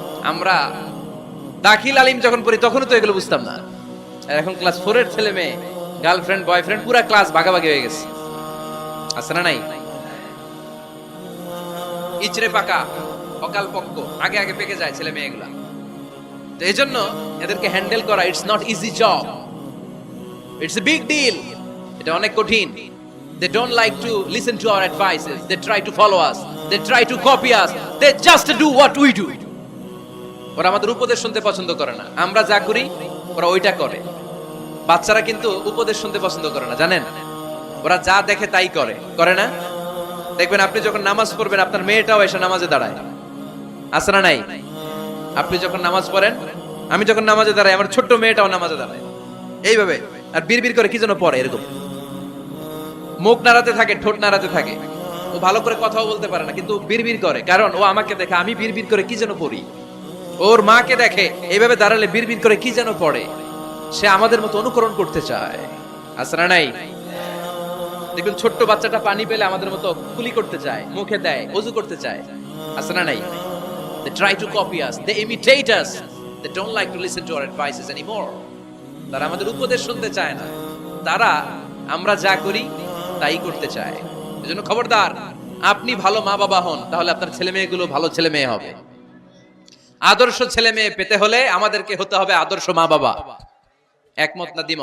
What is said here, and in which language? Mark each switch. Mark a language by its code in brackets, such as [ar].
[bn] আমরা দাখিল আলিম যখন পড়ি তখনও তো এগুলো বুঝতাম না, আর এখন ক্লাস 4 এর ছেলে মেয়ে গার্লফ্রেন্ড বয়ফ্রেন্ড পুরা ক্লাস ভাগাভাগি হয়ে গেছে, আছে না নাই? ইচড়ে পাকা, অকাল পক্ক, আগে আগে পেকে যায় ছেলে মেয়েগুলা। তো এই জন্য এদেরকে হ্যান্ডেল করা [en] It's not easy job, it's a big deal. [bn] এটা অনেক কঠিন। [en] They don't like to listen to our advices, they try to follow us, they try to copy us, they just do what we do. [bn] ওরা আমাদের উপদেশ শুনতে পছন্দ করে না, আমরা যা করি ওরা ওইটা করে। বাচ্চারা কিন্তু উপদেশ শুনতে পছন্দ করে না, জানেন? ওরা যা দেখে তাই করে, করে না? দেখবেন আপনি যখন নামাজ পড়বেন আপনার মেয়েটাও এসে নামাজে দাঁড়ায়, আছে না নাই? আপনি যখন নামাজ পড়েন, আমি যখন নামাজে দাঁড়াই, আমার ছোট্ট মেয়েটাও নামাজে দাঁড়ায় এইভাবে, আর বিড়বিড় করে কি যেন পড়ে, এরকম মুখ নাড়াতে থাকে, ঠোঁট নাড়াতে থাকে। ও ভালো করে কথাও বলতে পারে না, কিন্তু বিড়বিড় করে, কারণ ও আমাকে দেখে আমি বিড়বিড় করে কি যেন পড়ি। ওর মাকে দেখে এইভাবে দাঁড়ালে বিড়বিড় করে কি যেন পড়ে। সে আমাদের মতো অনুকরণ করতে চায়, আছে না নাই? দেখুন ছোট্ট বাচ্চাটা পানি পেলে আমাদের মতো কুলি করতে চায়, মুখে দেয়, ওযু করতে চায়, আছে না নাই? [en] They try to copy us, they imitate us, they don't like to listen to our advices anymore. [bn] তারা আমাদের উপদেশ শুনতে চায় না, তারা আমরা যা করি তাই করতে চায়। এজন্য খবরদার, আপনি ভালো মা বাবা হন, তাহলে আপনার ছেলে মেয়েগুলো ভালো ছেলে মেয়ে হবে। আদর্শ ছেলে মেয়ে পেতে হলে আমাদেরকে হতে হবে আদর্শ মা বাবা। একমত না দ্বিমত?